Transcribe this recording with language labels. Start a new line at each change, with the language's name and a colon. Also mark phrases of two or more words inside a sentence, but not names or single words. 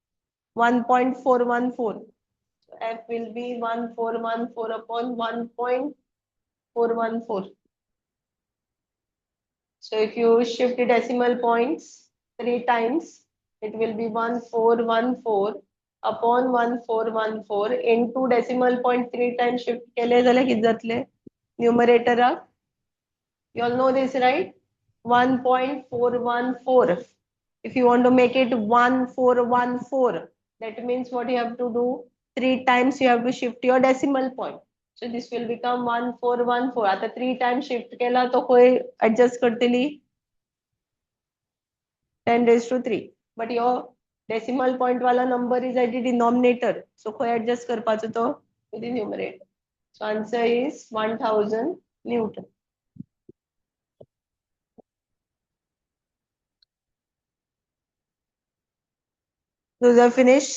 English: 1.414. So f will be 1414 upon 1.414. So if you shift the decimal points 3 times, it will be 1414 upon 1414 into decimal point 3 times shift
Konkani: केले जाल्यार किती जातले
English: numerator. You all know this, right? 1.414. If you want to make it 1414, that means what you have to do? 3 times you have to shift your decimal point. So this will become 1414. आता 3 times shift
Konkani: केला तो कोई
English: adjust करतली 10 raised to 3. But your decimal point wala number is at the denominator. So कोई adjust
Konkani: करपाचो तो
English: to the numerator. So answer is 1000 Newton. Those are finished.